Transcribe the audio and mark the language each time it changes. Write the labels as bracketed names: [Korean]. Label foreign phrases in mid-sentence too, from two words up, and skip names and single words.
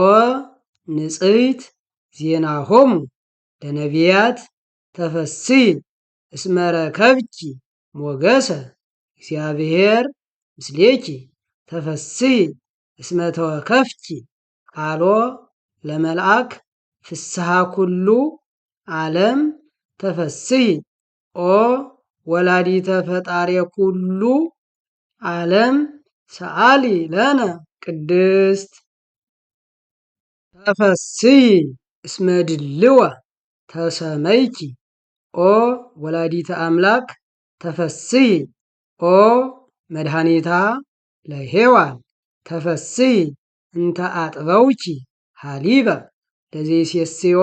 [Geez] ንጽሕት ዜናሆሙ ለነቢያት ተፈስሒ እስመ ረከብኪ ሞገሰ እግዚአብሔር ምስሌኪ ተፈስሒ እስመ ተወከፍኪ ቃሎ ለመልአክ ፍስሐ ኩሉ ዓለም ተፈስሒ ኦ ወላዲተ ፈጣሬ ኩሉ ዓለም ሰአሊ ለነ ቅድስት ተፈስሒ እስመ ድልወ ተሰመይኪ ኦ ወላዲተ አምላክ ተፈስሒ ኦ መድኃኒታ ለሔዋን ተፈስሒ እንተ አጥበውኪ ሃሊበ ለዘይሴስዮ